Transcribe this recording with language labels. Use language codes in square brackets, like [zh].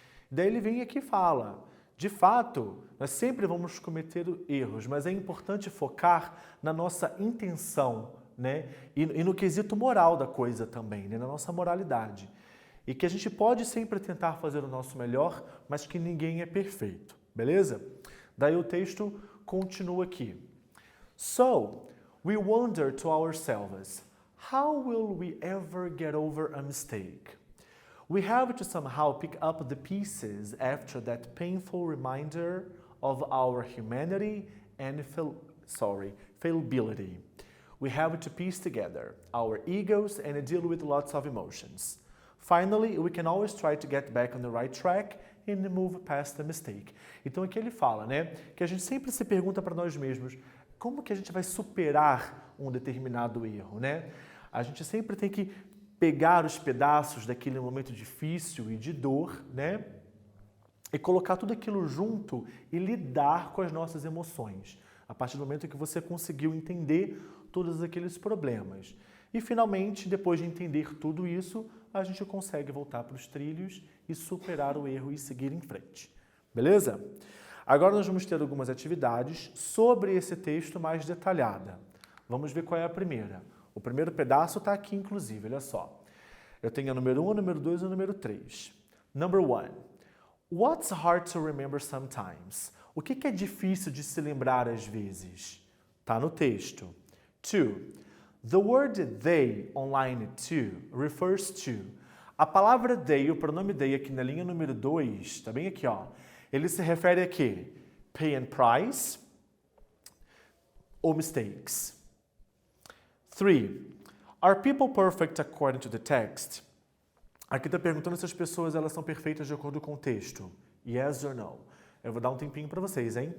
[pt] Daí ele vem aqui e fala, de fato, nós sempre vamos cometer erros, mas é importante focar na nossa intenção, né? E no quesito moral da coisa também, né? Na nossa moralidade. E que a gente pode sempre tentar fazer o nosso melhor, mas que ninguém é perfeito, beleza? Daí o texto continua aqui. [en] So, we wonder to ourselves, how will we ever get over a mistake? We have to somehow pick up the pieces after that painful reminder of our humanity and fallibility. We have to piece together our egos and deal with lots of emotions. Finally, we can always try to get back on the right track and move past the mistake. [pt] Então aqui ele fala, né, que a gente sempre se pergunta para nós mesmos, como que a gente vai superar um determinado erro, né? A gente sempre tem que pegar os pedaços daquele momento difícil e de dor, né? E colocar tudo aquilo junto e lidar com as nossas emoções. A partir do momento que você conseguiu entender todos aqueles problemas. E finalmente, depois de entender tudo isso, a gente consegue voltar para os trilhos e superar o erro e seguir em frente. Beleza? Agora nós vamos ter algumas atividades sobre esse texto mais detalhada. Vamos ver qual é a primeira. O primeiro pedaço está aqui, inclusive, olha só. Eu tenho a número 1, a número 2 e a número 3. [en] Number 1. What's hard to remember sometimes? [pt] O que é difícil de se lembrar às vezes? Está no texto. 2. [en] The word they on line 2 refers to. [pt] A palavra they, o pronome they aqui na linha número 2, está bem aqui, ó. Ele se refere a quê? [en] Pay and price ou mistakes? 3. Are people perfect according to the text? [pt] Aqui está perguntando se as pessoas elas são perfeitas de acordo com o texto. [en] Yes or no? [pt] Eu vou dar um tempinho para vocês, hein?